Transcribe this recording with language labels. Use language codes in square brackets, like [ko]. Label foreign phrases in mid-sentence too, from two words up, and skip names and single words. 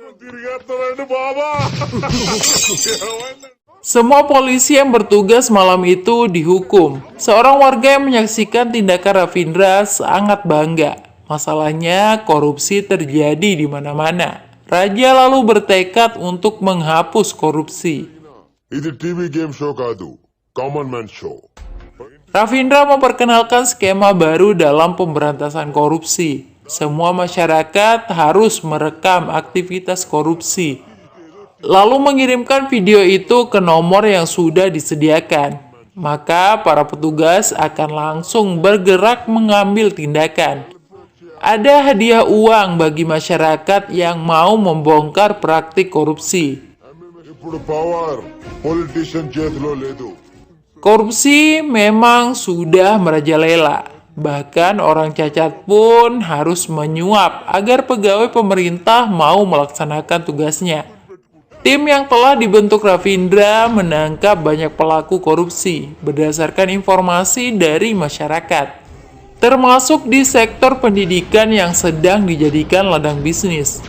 [id] Semua polisi yang bertugas malam itu dihukum. Seorang warga yang menyaksikan tindakan Ravindra sangat bangga. Masalahnya, korupsi terjadi di mana-mana. Raja lalu bertekad untuk menghapus korupsi. [en] Itu TV game show kadu, common man show. [id] Ravindra memperkenalkan skema baru dalam pemberantasan korupsi. Semua masyarakat harus merekam aktivitas korupsi, lalu mengirimkan video itu ke nomor yang sudah disediakan. maka para petugas akan langsung bergerak mengambil tindakan. Ada hadiah uang bagi masyarakat yang mau membongkar praktik korupsi. [te] ఇప్పుడు [en] power politician [te] చేతిలో లేదు. [id] Korupsi memang sudah merajalela. Bahkan orang cacat pun harus menyuap agar pegawai pemerintah mau melaksanakan tugasnya. Tim yang telah dibentuk Ravindra menangkap banyak pelaku korupsi berdasarkan informasi dari masyarakat, termasuk di sektor pendidikan yang sedang dijadikan ladang bisnis.